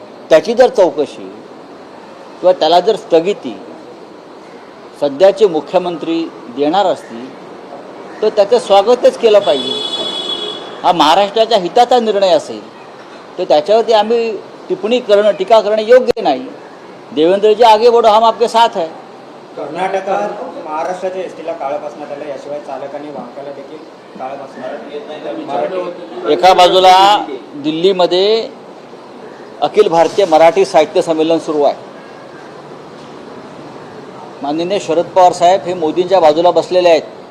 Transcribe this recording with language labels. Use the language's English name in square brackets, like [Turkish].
[Marathi] त्याची जर चौकशी किंवा त्याला जर स्थगिती सध्याचे मुख्यमंत्री देणार असतील तर त्याचं स्वागतच केलं पाहिजे. हा महाराष्ट्राच्या हिताचा निर्णय असेल तर त्याच्यावरती आम्ही टिप्पणी करणं, टीका करणं योग्य नाही. [Hindi] देवेंद्रजी आगे बढ़ो, हम आपके साथ है. [Marathi] कर्नाटकात महाराष्ट्राच्या एसटीला काळं फासण्यात आलं, याशिवाय चालकांनी वाहकाला देखील काळं फासण्यात. एका बाजूला दिल्लीमध्ये अखिल भारतीय मराठी साहित्य संमेलन सुरू आहे. माननीय शरद पवार साहेब हे मोदींच्या बाजूला बसलेले आहेत.